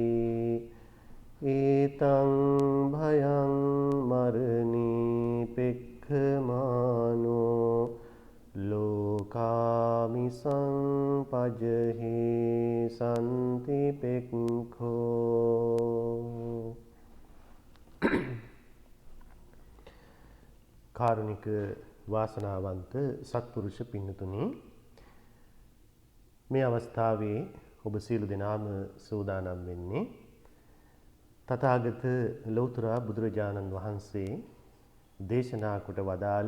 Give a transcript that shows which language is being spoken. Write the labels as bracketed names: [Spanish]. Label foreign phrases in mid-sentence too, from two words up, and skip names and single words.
[Pali] ඒතං භයං මරණී පෙක්ඛමානෝ ලෝකාමිසං පජහි සන්ති පෙක්ඛෝ [Sinhala] කාරුණික වාසනාවන්ත සත්පුරුෂ පින්නතුනි මේ අවස්ථාවේ ඔබ සියලු දෙනාම සූදානම් වෙන්නේ තථාගත ලෞතර බුදුරජාණන් වහන්සේ දේශනා කොට වදාළ